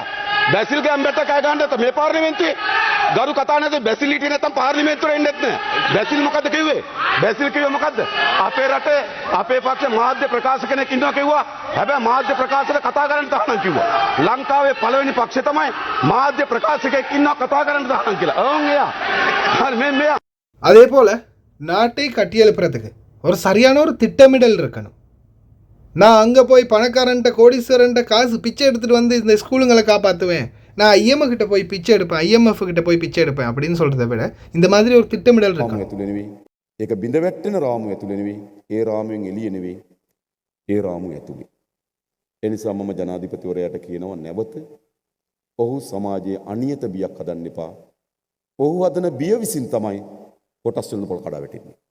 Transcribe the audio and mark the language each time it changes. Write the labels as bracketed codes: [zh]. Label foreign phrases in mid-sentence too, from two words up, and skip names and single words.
[si] බැසිල්ගේ අම්බැට්ට කෑ ගන්න නැත්නම් මේ පාර්ලිමේන්තුවේ ගරු කතා නැත්නම් බැසිල් හිටියේ නැත්නම් පාර්ලිමේන්තුවේ එන්නෙත් නැහැ. බැසිල් මොකද්ද කිව්වේ? බැසිල් කිව්වේ මොකද්ද? අපේ රටේ අපේ පක්ෂ මාධ්‍ය ප්‍රකාශක කෙනෙක් ඉන්නවා කිව්වා. හැබැයි මාධ්‍ය ප්‍රකාශක කතා කරන්න තහනම් කිව්වා. ලංකාවේ පළවෙනි පක්ෂය තමයි මාධ්‍ය ප්‍රකාශකයෙක් ඉන්නවා කතා කරන්න තහනම් කියලා. එයා. හරි මෙයා. [ta] அதே போல் நாட்டை கட்டியெழுப்புறதுக்கு ஒரு சரியான ஒரு திட்டமிடல் இருக்கணும். நான் அங்கே போய் பணக்காரன்ட்ட கோடீஸ்வரன்ட்ட காசு பிச்சை எடுத்துகிட்டு வந்து இந்த ஸ்கூலுங்களை காப்பாற்றுவேன், நான் ஐஎம்எஃப் கிட்ட போய் பிச்சை எடுப்பேன், ஐஎம்எஃப் கிட்ட போய் பிச்சை எடுப்பேன் அப்படின்னு சொல்கிறத விட இந்த மாதிரி ஒரு திட்டமிடல் இருக்கணும். [si] ඒක බිඳ වැටෙන රාමුව ඇතුළේ නෙවෙයි, ඒ රාමුවෙන් එළිය නෙවෙයි, ඒ රාමුව ඇතුළේ. ඒ නිසා මම ජනාධිපතිවරයාට කියනවා නැවත ඔහු සමාජයේ අනියත බියක් හදන්න එපා. ඔහු හදන බිය විසින් තමයි කොටස් වලින් පොල් කඩා වැටෙන්නේ.